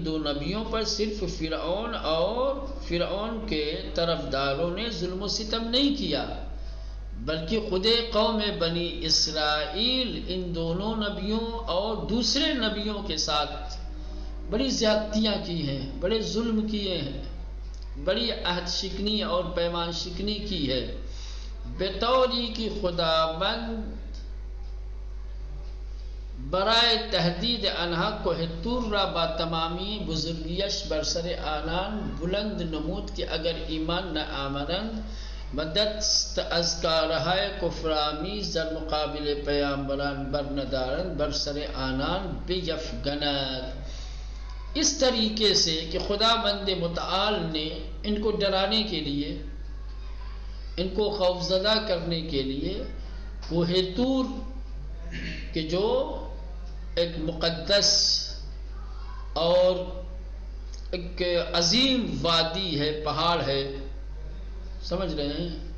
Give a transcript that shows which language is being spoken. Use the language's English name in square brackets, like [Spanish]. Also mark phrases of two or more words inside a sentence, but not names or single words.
[Urdu] دو نبیوں پر صرف فرعون اور فرعون کے طرفداروں نے ظلم و ستم نہیں کیا، بلکہ خود قوم بنی اسرائیل ان دونوں نبیوں اور دوسرے نبیوں کے ساتھ بڑی زیادتیاں کی ہیں، بڑے ظلم کیے ہیں، بڑی عہد شکنی اور پیمان شکنی کی ہے. [Persian] بطوری کی خداوند برائے تحدید انہا کوہ طور را با تمامی بزرگیش برسر آنان بلند نمود کہ اگر ایمان نہ آمدند مدد از کارہائے کفرامیز در مقابل پیامبران برندارن برسر آنان بیفگند. [Urdu] اس طریقے سے کہ خدا بند متعال نے ان کو ڈرانے کے لیے، ان کو خوفزدہ کرنے کے لیے کوہ طور کہ جو ایک مقدس اور ایک عظیم وادی ہے، پہاڑ ہے، سمجھ رہے ہیں،